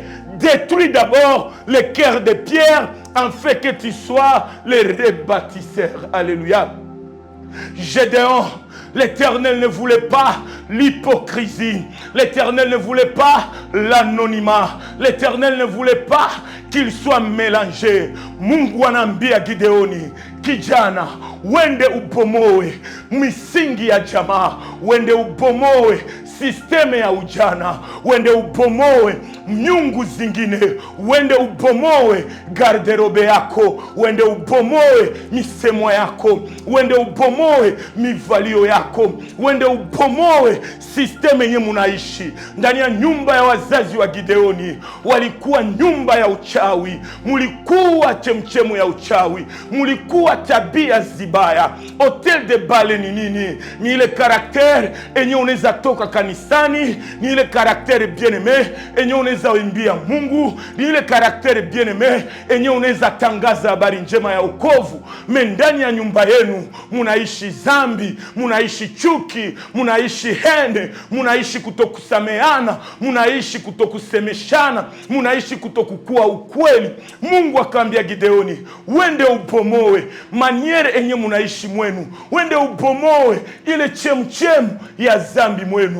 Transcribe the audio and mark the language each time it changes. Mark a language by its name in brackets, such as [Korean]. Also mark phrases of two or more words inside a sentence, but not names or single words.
[French] Détruis d'abord le cœur de pierre, afin que tu sois le rebâtisseur. Alléluia. Gédéon, l'Éternel ne voulait pas l'hypocrisie. L'Éternel ne voulait pas l'anonymat. L'Éternel ne voulait pas qu'il soit mélangé. [Swahili] Mungu anambia Gideoni, kijana, wende ubomoe misingi ya jamaa, wende ubomoe sisteme ya ujana, wende ubomoe miungu zingine, wende ubomoe garderobe yako, wende ubomoe misemo yako, wende ubomoe mivalio yako, wende ubomoe sisteme yenye munaishi. Ndani ya nyumba ya wazazi wa Gideoni walikuwa nyumba ya uchawi, mulikuwa chemchemu ya uchawi, mulikuwa tabia zibaya. Hotel de Baal ni nini? Ni ile karakter enye unaweza toka kanisani, ni ile karakter bien-aimé enye unaweza imbia Mungu, ni ile karakter bien-aimé enye unaweza tangaza habari njema ya wokovu. Ndani ya nyumba yenu munaishi zambi, munaishi chuki, munaishi hende, munaishi kutokusameana, munaishi kutokusemeshana, munaishi kutokukua ukweli. Mungu akaambia Gideoni, wende ubomoe maniere enye munaishi mwenu, wende ubomoe ile chemchemu ya zambi mwenu.